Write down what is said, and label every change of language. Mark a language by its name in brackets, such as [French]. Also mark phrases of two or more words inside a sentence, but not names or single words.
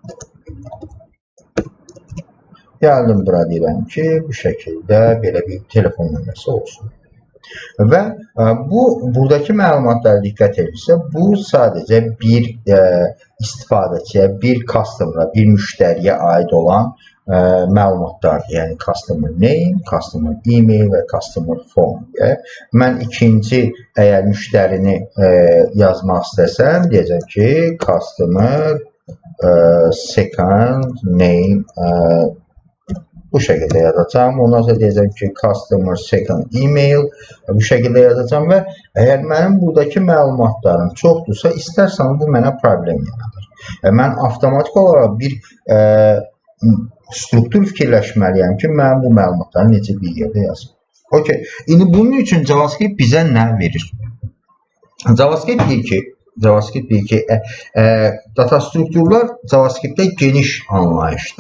[Azerbaijani] Gəldim bura deyirəm ki, bu şəkildə belə bir telefon nömrəsi olsun. Və buradakı məlumatlara diqqət edirsə, bu sadəcə bir istifadəçiyə, bir customer'a, bir müştəriyə aid olan məlumatlardır. Yəni, [English] customer name, customer email və customer phone. [Azerbaijani] Mən ikinci, əgər müştərini yazmaq istəsəm, deyəcəm ki, [English] customer second name [Azerbaijani] bu şəkildə yazacağım. Ondan sonra deyəcəm ki, [English] customer second email [Azerbaijani] bu şəkildə yazacağım və əgər mənim buradakı məlumatlarım çoxdursa, istərsən bu mənə problem yaradır. Mən avtomatik olaraq bir struktur fikirləşməliyəm ki, mən bu məlumatları necə bir yerdə yazım. Okay. İndi bunun üçün JavaScript bizə nə verir? JavaScript deyir ki, data strukturlar JavaScript'te geniş anlayışdır.